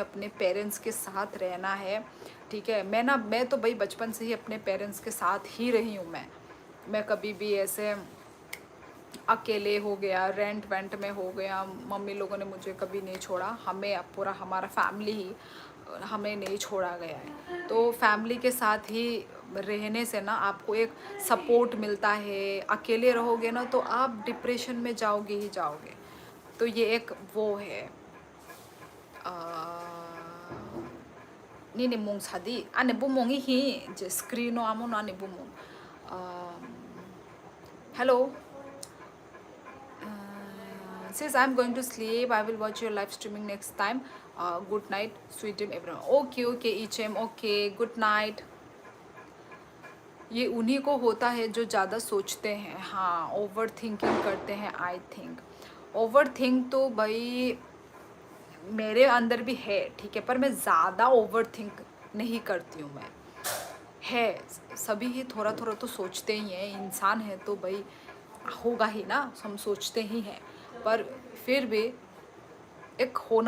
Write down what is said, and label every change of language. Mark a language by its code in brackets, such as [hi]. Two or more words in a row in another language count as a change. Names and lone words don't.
[hi] अपने पेरेंट्स के साथ रहना है ठीक है मैं तो भाई बचपन से ही अपने पेरेंट्स के साथ ही रही हूँ मैं कभी भी ऐसे अकेले हो गया रेंट वेंट में हो गया मम्मी लोगों ने मुझे कभी नहीं छोड़ा हमें अब पूरा हमारा फैमिली ही हमें नहीं छोड़ा गया है तो फैमिली के साथ ही रहने से ना आपको एक सपोर्ट मिलता है अकेले रहोगे ना तो आप डिप्रेशन में जाओगे ही जाओगे तो ये एक वो है [trp] ni mong sadi ane bumong hi je screen amo na ne bumong [en] hello says I'm going to sleep I will watch your live streaming next time good night sweet dream everyone okay ichem okay good night [hi] ये उन्हीं को होता है जो ज़्यादा सोचते हैं हाँ [en] over thinking [hi] करते हैं [en] I think over think [hi] तो भाई मेरे अंदर भी है ठीक है पर मैं ज़्यादा [en] over think [hi] नहीं करती हूँ मैं है सभी ही थोड़ा थोड़ा तो सोचते ही हैं इंसान है तो भाई होगा ही ना हम सोचते ही हैं पर फिर भी एक होना